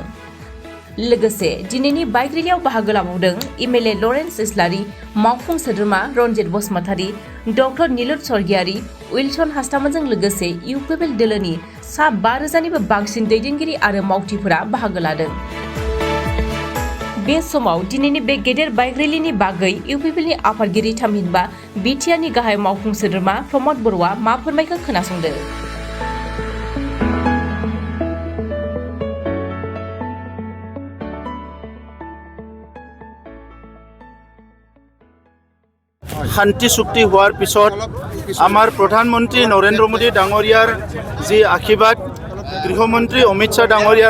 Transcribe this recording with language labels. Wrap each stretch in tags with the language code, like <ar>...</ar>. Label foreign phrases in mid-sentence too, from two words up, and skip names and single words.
<brx>लोगोसे दिनैनि</brx> <en>bike rally</en> <brx>बाहागो लाबावदों एमएलए लरेन्स इस्लारि, मावफुं सोद्रोमा रन्जित बसुमतारी, डक्टर नीलुत स्वर्गियारि, उइलसन हास्तामोनजों लोगोसे इउपिपिएल दोलोनि सा 5,000निबो बांसिन दैदेनगिरि आरो मावथिफोरा बाहागो लादों। बे समाव दिनैनि बे गेदेर</brx> <en>bike rally</en> <brx>बागै इउपिपिएलनि आफादगिरि थामहिनबा बिटिआरनि गाहाय मावफुं सोद्रोमा प्रमद बर'आ मा फोरमायखो खोनासंदो।</brx> <as>শান্তি চুক্তি হোৱাৰ পিছত আমাৰ প্ৰধানমন্ত্ৰী নৰেন্দ্ৰ মোদী ডাঙৰীয়াৰ যি আশীৰ্বাদ, গৃহমন্ত্ৰী অমিত শ্বাহ ডাঙৰীয়াৰ</as>